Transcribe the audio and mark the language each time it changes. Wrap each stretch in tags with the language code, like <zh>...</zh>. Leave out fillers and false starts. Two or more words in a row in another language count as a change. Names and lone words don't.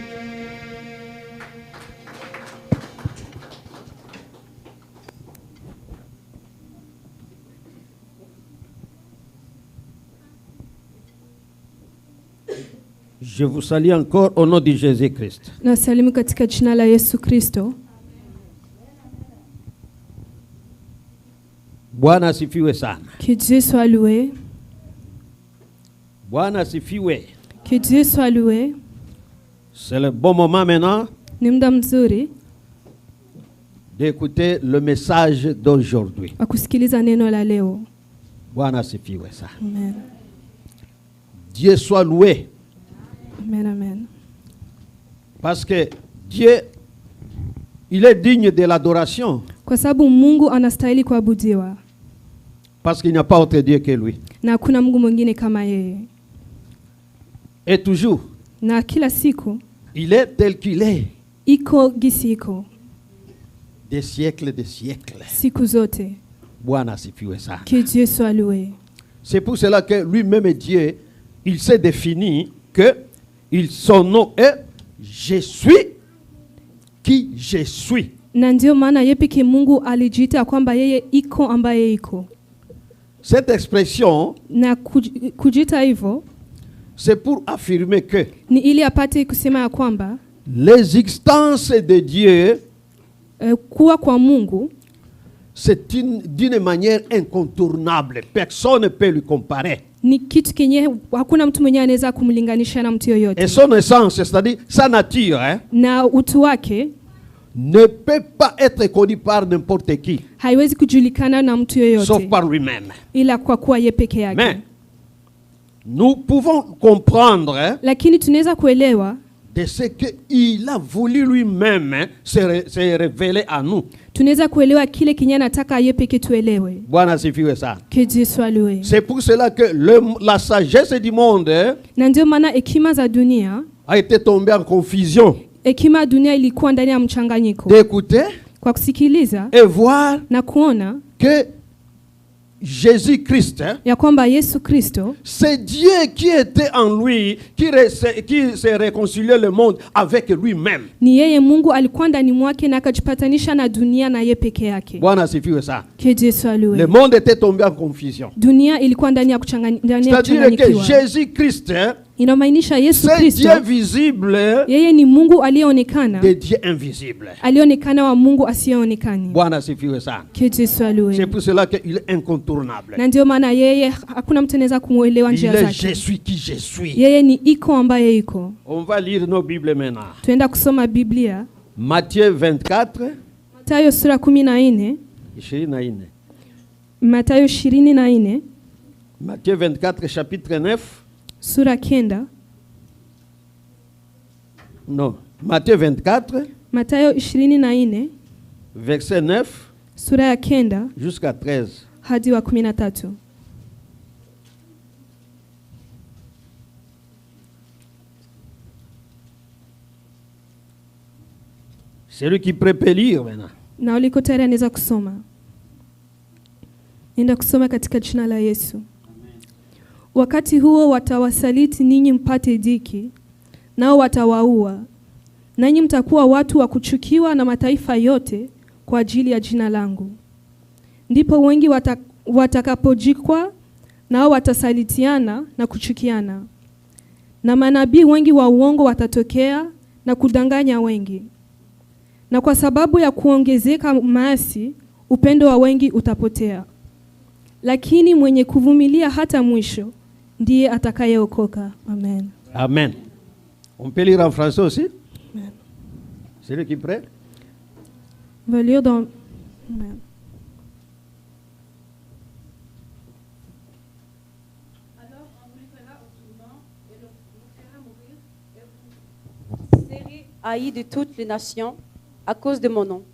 <fr>Je vous salue encore au nom de Jésus-Christ.</fr> <sw>Nasalimu katika jina la Yesu Kristo. Bwana asifiwe sana.</sw> <fr>Que Dieu soit loué.</fr> <sw>Bwana asifiwe.</sw> <fr>Que Dieu soit loué. C'est le bon moment maintenant</fr> <sw>Ni muda mzuri</sw> <fr>d'écouter le message d'aujourd'hui.</fr> <sw>wa kusikiliza neno la leo. Bwana asifiwe sana. Amen.</sw> <fr>Dieu soit loué. Amen, amen. Parce que Dieu, il est digne de l'adoration.</fr> <sw>Kwa sababu Mungu anastahili kuabudiwa.</sw> <fr>Parce qu'il n'y a pas autre Dieu que lui.</fr> <sw>Na hakuna Mungu mwingine kama yeye.</sw> <fr>Et toujours,</fr> <sw>Na kila siku</sw> <fr>il est tel qu'il est.</fr> <sw>iko gisi iko.</sw> <fr>Des siècles, des siècles.</fr> <sw>Siku zote. Bwana asifiwe sana.</sw> <fr>Que Dieu soit loué. C'est pour cela que lui-même Dieu, il s'est défini que son nom est Je suis qui je suis.</fr> <sw>Na ndio maana yeye pekee Mungu alijiita kwamba yeye iko ambaye iko.</sw> <fr>Cette expression,</fr> <sw>Na kujiita hivyo</sw> <fr>c'est pour affirmer que</fr> <sw>ni ili apate kusema ya kwamba</sw> <fr>l'existence de Dieu,</fr> <sw>kuwa kwa Mungu</sw> <fr>c'est d'une manière incontournable. Personne ne peut lui comparer.</fr> <sw>ni kitu kenye hakuna mtu mwenye anaweza kumlinganisha na mtu yoyote.</sw> <fr>Et son essence, c'est-à-dire sa nature,</fr> <sw>Na utu wake</sw> <fr>ne peut pas être connu par n'importe qui,</fr> <sw>haiwezi kujulikana na mtu yoyote</sw> <fr>sauf par lui-même.</fr> <sw>ila kwa kuwa yeye peke yake.</sw> <fr>Mais nous pouvons comprendre</fr> <sw>Lakini tunaweza kuelewa</sw> <fr>de ce qu'il a voulu lui-même se révéler à nous.</fr> <sw>tunaweza kuelewa kile kenye anataka yeye peke tuelewe. Bwana asifiwe sana.</sw> <fr>Que Dieu soit loué. C'est pour cela que la sagesse du monde</fr> <sw>Na ndio maana hekima za dunia,</sw> <fr>a été tombée en confusion.</fr> <sw>hekima ya dunia ilikuwa ndani ya mchanganyiko.</sw> <fr>D'écouter</fr> <sw>Kwa kusikiliza</sw> <fr>et voir</fr> <sw>na kuona</sw> <fr>que Jésus-Christ,</fr> <sw>ya kwamba Yesu Kristo</sw> <fr>c'est Dieu qui était en lui, qui s'est réconcilié le monde avec lui-même.</fr> <sw>ni yeye Mungu alikuwa ndani mwake na akajipatanisha na dunia na yeye peke yake. Bwana asifiwe sana.</sw> <fr>Que Dieu soit loué. Le monde était tombé en confusion.</fr> <sw>Dunia ilikuwa ndani ya</sw> <fr>C'est-à-dire que</fr> <sw>kuchanganyikiwa.</sw> <fr>Jésus-Christ,</fr> <sw>Inamaanisha Yesu</sw> <fr>c'est</fr> <sw>Kristo</sw> <fr>Dieu visible</fr> <sw>yeye ni Mungu aliyeonekana,</sw> <fr>de Dieu invisible.</fr> <sw>alionekana wa Mungu asiyeonekana. Bwana asifiwe sana.</sw> <fr>Que Dieu soit C'est loué. pour cela qu'il est incontournable.</fr> <sw>Na ndio maana yeye hakuna mtu anaweza kumuelewa</sw> <fr>Il</fr> <sw>njia</sw> <fr>est</fr> <sw>zake.</sw> <fr>je suis qui je suis.</fr> <sw>Yeye ni iko ambaye iko.</sw> <fr>On va lire nos Bibles maintenant.</fr> <sw>Tuenda kusoma Biblia.</sw> <fr>Matthieu 24,</fr> <sw>Mathayo sura 14. 24. Mathayo 24</sw> <fr>Matthieu 24, chapitre 9.</fr> <sw>sura 9.</sw> <fr>Non, Matthieu 24,</fr> <sw>Mathayo 24</sw> <fr>verset 9</fr> <sw>sura ya 9</sw> <fr>jusqu'à 13.</fr> <sw>hadi wa 13.</sw> <fr>Celui qui peut lire maintenant.</fr> <sw>Na uliko tayari anaweza kusoma. Nenda kusoma katika jina la Yesu. Wakati huo watawasaliti ninyi mpate dhiki, nao watawaua. Nanyi mtakuwa watu wa kuchukiwa na mataifa yote kwa ajili ya jina langu. Ndipo wengi watakapojikwa, nao watasalitiana na kuchukiana. Na manabii wengi wa uongo watatokea na kudanganya wengi. Na kwa sababu ya kuongezeka maasi, upendo wa wengi utapotea. Lakini mwenye kuvumilia hata mwisho ndiye atakayeokoka. Amen. Amen.</sw> <fr>On peut lire en français aussi? Amen. Celui qui est prêt? On va lire dans... Amen. Alors on vous livrera au tourment et le fera mourir et vous serez haïs de toutes les nations à cause de mon nom.</fr>